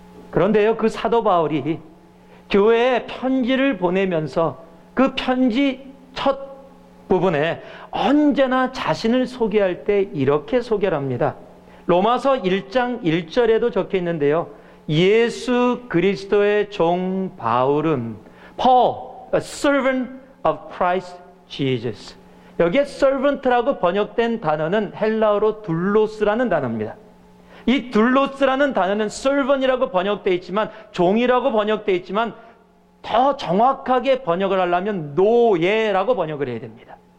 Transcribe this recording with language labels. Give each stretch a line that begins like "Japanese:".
Korean: 그런데요, 그 사도 바울이 교회에 편지를 보내면서 그 편지 첫 부분에 언제나 자신을 소개할 때 이렇게 소개를 합니다. 로마서 1장 1절에도 적혀 있는데요. 예수 그리스도의 종 바울은
English: Paul, a servant of Christ Jesus.
Korean: 여기에 servant라고 번역된 단어는 헬라어로 둘로스라는 단어입니다. 이 둘로스라는 단어는 servant이라고 번역되어 있지만, 종이라고 번역되어 있지만, 더 정확하게 번역을 하려면 노예라고 번역을 해야 됩니다.